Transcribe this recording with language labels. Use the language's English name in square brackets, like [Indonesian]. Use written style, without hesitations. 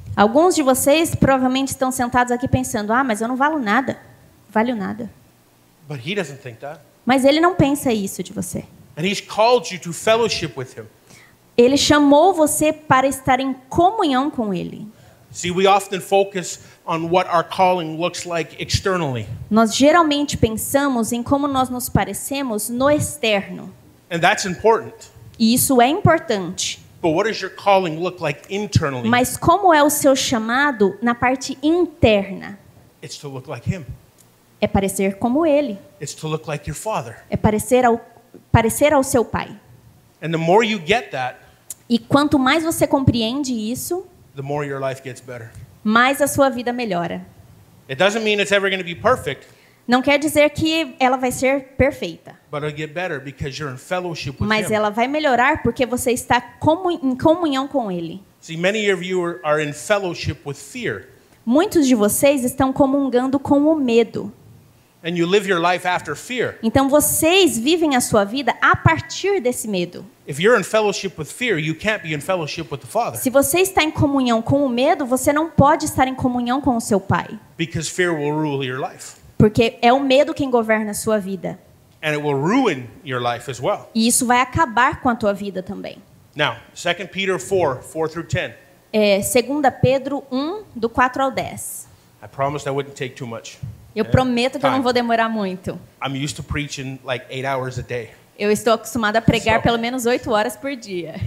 [Portuguese] Alguns de vocês provavelmente estão sentados aqui pensando: ah, mas eu não valho nada. Valho nada. [English] But He doesn't think that. [Portuguese] Mas ele não pensa isso de você. [English] And He's called you to fellowship with Him. [Portuguese] Ele chamou você para estar em comunhão com ele. [English] See, we often focus on what our calling looks like externally. [Portuguese] Nós geralmente pensamos em como nós nos parecemos no externo. [English] And that's important. [Portuguese] E isso é importante. [English] But what does your calling look like internally? [Portuguese] Mas como é o seu chamado na parte interna? [English] It's to look like Him. [Portuguese] É parecer como ele. [English] It's to look like your Father. [Portuguese] É parecer ao seu pai. [English] And the more you get that, [Portuguese] E quanto mais você compreende isso, [English] the more your life gets better. [Portuguese] mais a sua vida melhora. [English] It doesn't mean it's ever going to be perfect, [Portuguese] Não quer dizer que ela vai ser perfeita, [English] but it'll get better because you're in fellowship with [Portuguese] mas [English] Him. [Portuguese] ela vai melhorar porque você está em comunhão com ele. [English] See, many of you are in fellowship with fear, [Portuguese] Muitos de vocês estão comungando com o medo. [English] and you live your life after fear. [Portuguese] Então vocês vivem a sua vida a partir desse medo. [English] If you're in fellowship with fear, you can't be in fellowship with the Father [Portuguese] Se você está em comunhão com o medo, você não pode estar em comunhão com o seu pai, [English] because fear will rule your life, [Portuguese] porque é o medo quem governa a sua vida. [English] and it will ruin your life as well. [Portuguese] E isso vai acabar com a tua vida também. [English] Now, 2 Peter 4 through 10. [Portuguese] 2 Pedro 1, do 4 ao 10. [English] I promised I wouldn't take too much. [Portuguese] Eu prometo que eu não [English] Time. [Portuguese] vou demorar muito. [English] I'm used to preaching like 8 hours a day. [Portuguese] Eu estou acostumada a pregar [English] So- [Portuguese] pelo menos 8 horas por dia.